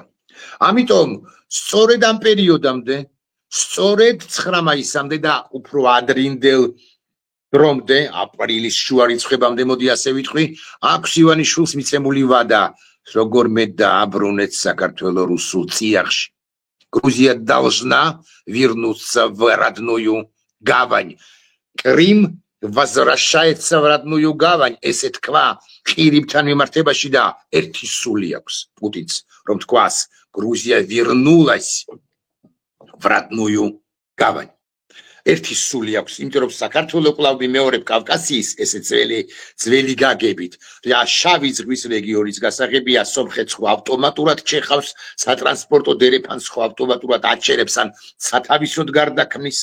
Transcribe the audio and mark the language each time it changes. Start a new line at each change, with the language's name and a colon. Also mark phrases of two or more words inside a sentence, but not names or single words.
Georgian: ამიტომ სწორედ ამ პერიოდამდე, სწორედ 9 მაისამდე და უფრო ადრინდელ დრომდე, აპრილის შუა რიცხვებამდე, მოდი ასე ვიტყვი, აქვს ივანიშვილს მიცემული ვადა, როგორმე დააბრუნეთ საქართველო რუსულ წიაღში.
Russian: Грузия должна вернуться в родную гавань. Крым возвращается в родную гавань.
Georgian: ესე თქვა ყირიმთან მიმართებაში და ერთი სული აქვს პუტინს, რომ თქვას
Russian: Грузия вернулась в родную гавань.
Georgian: ერთი სული აქვს, იმიტომ რომ საქართველოს კვლავ მეორე კავკასიის ესე ძველი გაგებით და შავი ზღვის რეგიონის გასაღებია, სომხეთს ხო ავტომატურად ჩეხავს სატრანსპორტო დერეფანს, ხო ავტომატურად აჩერებს ან სათავისოდ გარდაქმნის.